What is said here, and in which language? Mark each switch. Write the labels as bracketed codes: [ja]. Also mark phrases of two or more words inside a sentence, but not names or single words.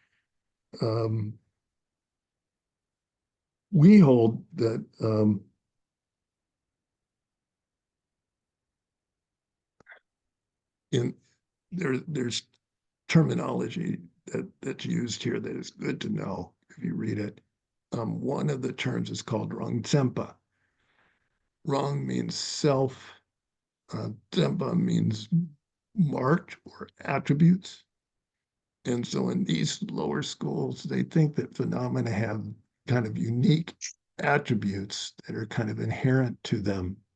[en] We hold that there's terminology that's used here that is good to know if you read it. One of the terms is called [bo] rang tsempa. [en] Rang means self. Tsempa means marked or attributes. And so in these lower schools, they think that phenomena have kind of unique attributes that are kind of inherent to them.